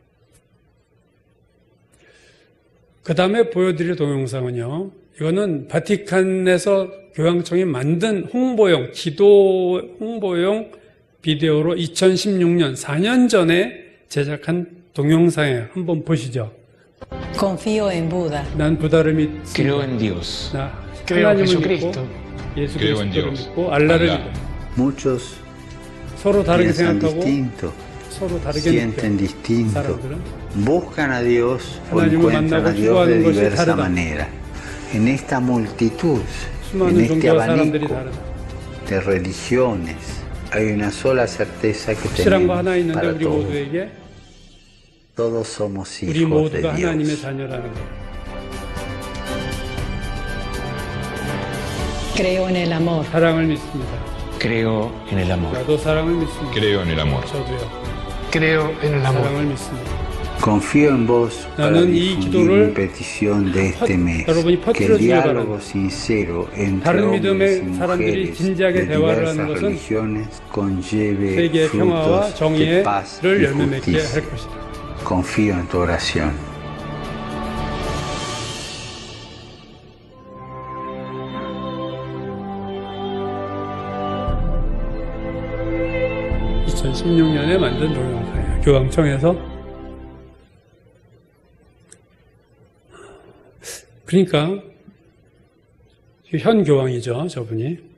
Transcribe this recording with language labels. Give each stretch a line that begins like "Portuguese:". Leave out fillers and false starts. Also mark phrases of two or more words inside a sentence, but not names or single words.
Korean: 그 다음에 보여드릴 동영상은요. 이거는 바티칸에서 교황청이 만든 홍보용, 기도 홍보용 비디오로 2016년, 4년 전에 제작한 동영상이에요. 한번 보시죠.
Spanish: Confío en Buda.
Korean: 난 부다를 믿습니다.
Spanish: Creo en Dios.
Korean: 나
Spanish: Creo en
Korean: 하나님을
Spanish: Jesucristo.
Korean: 믿고 예수
Spanish: Creo en
Korean: 그리스도를
Spanish: Dios.
Korean: 믿고 알라를
Spanish: Allah.
Korean: 믿고
Spanish: Muchos
Korean: 서로 다르게
Spanish: piensan
Korean: 생각하고
Spanish: distinto,
Korean: 서로 다르게
Spanish: sienten
Korean: 느껴요.
Spanish: distinto,
Korean: 사람들은
Spanish: buscan a Dios o
Korean: 하나님을
Spanish: encuentran
Korean: 만나고
Spanish: a Dios de
Korean: 추구하는 것이
Spanish: diversa
Korean: 다르다.
Spanish: manera. En esta multitud, en
Korean: 수많은
Spanish: este
Korean: 종교와 사람들이
Spanish: abanico
Korean: 다르다.
Spanish: de religiones, hay una sola certeza que
Korean: 확실한 거
Spanish: tenemos
Korean: 하나 있는데
Spanish: para
Korean: 우리
Spanish: todos.
Korean: 모두에게
Spanish: Todos somos
Korean: 우리
Spanish: hijos de
Korean: 모두가 하나님의
Spanish: Dios.
Korean: 자녀라는 거예요.
Spanish: Creo en el amor.
Korean: 사랑을 믿습니다.
Spanish: Creo en el amor.
Korean: 나도 사랑을 믿습니다.
Spanish: Creo en el amor.
Korean: 저도요.
Spanish: creo en el amor.
Korean: 사랑을 믿습니다.
Spanish: Confío en vos para
Korean: 나는 이
Spanish: difundir
Korean: 기도를
Spanish: mi petición de este mes,
Korean: 여러분이
Spanish: que el
Korean: 퍼뜨려주길
Spanish: diálogo
Korean: 바랍니다.
Spanish: sincero entre
Korean: 다른
Spanish: hombres y
Korean: 믿음의 사람들이
Spanish: mujeres
Korean: 진지하게
Spanish: de
Korean: 대화를
Spanish: diversas
Korean: 하는 것은
Spanish: religiones conlleve
Korean: 세계의 평화와
Spanish: frutos de
Korean: 정의를
Spanish: paz y
Korean: 열매 맺게
Spanish: justicia.
Korean: 할 것이다.
Spanish: Confío en tu oración.
Korean: (2016년에) 만든 동영상이에요. 교황청에서. 그러니까 현 교황이죠, 저분이.